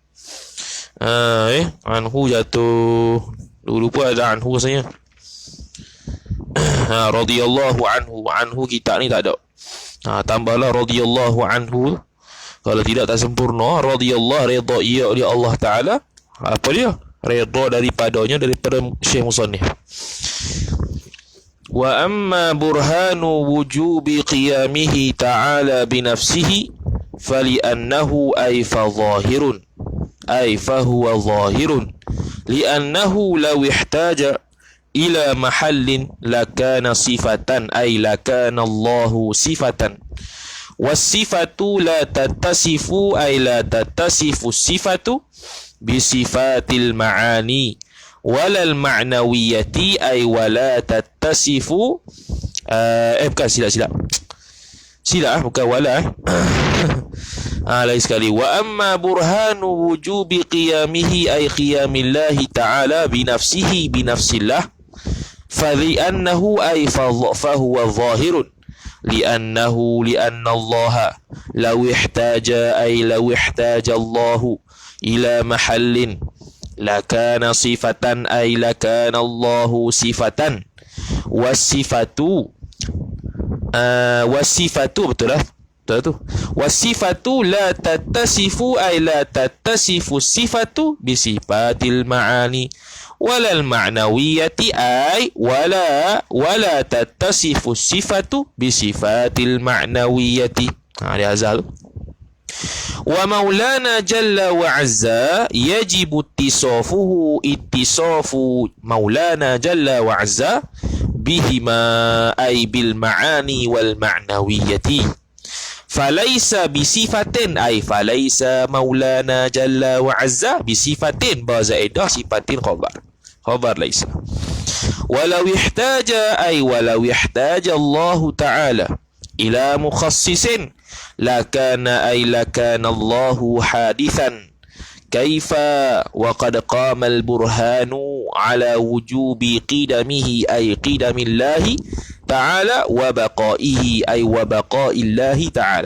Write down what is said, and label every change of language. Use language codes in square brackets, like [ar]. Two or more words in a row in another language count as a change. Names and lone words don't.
[ms] Anhu jatuh. Lupa ada anhu rasanya. [ar] رضي الله عنه [ms] kita ni tak ada. Tambahlah [ar] رضي الله عنه. [ms] Kalau tidak tak sempurna. Radhiyallahu, redha ia oleh Allah Taala. Apa dia? Redha daripadanya, daripada Syekh Musannif. [ar] وأما برهان وجوب قيامه تعالى بنفسه فلأنه أي فهو ظاهر أي فهو ظاهر لأنه لو احتاج إلى محل لكان صفة أي لكان الله صفة والصفة لا تتصف أي لا تتصف الصفة بصفات المعاني ولا المعنوية أي ولا تتصف [ms] bukan silap bukan wala lain sekali. [ar] وأما برهان وجوب قيامه أي قيام الله تعالى بنفسه بنفس الله فلأنه أي فهو ظاهر لأن الله لو احتاج الله إلى محل لكان صفة أي لكان الله صفة والصفة [ms] betul lah tu [ar] والصفة لا تتصف أي لا تتصف الصفة بصفات المعاني ولا المعنوية أي ولا تتصف الصفة بصفات المعنوية. [ms] Dia azal. [ar] ومولانا جل وعز يجب اتصاف مولانا جل وعز بهما أي بال المعاني والمعنوية فليس بصفة أي فليس مولانا جل و عز بصفة بزائدة صفة خبر ليس ولو احتاج الله تعالى إلى مخصص لكان الله حادثا كيف وقد قام البرهان على وجوب قدمه أي قدم الله تعالى وبقائه أي وبقاء الله تعالى.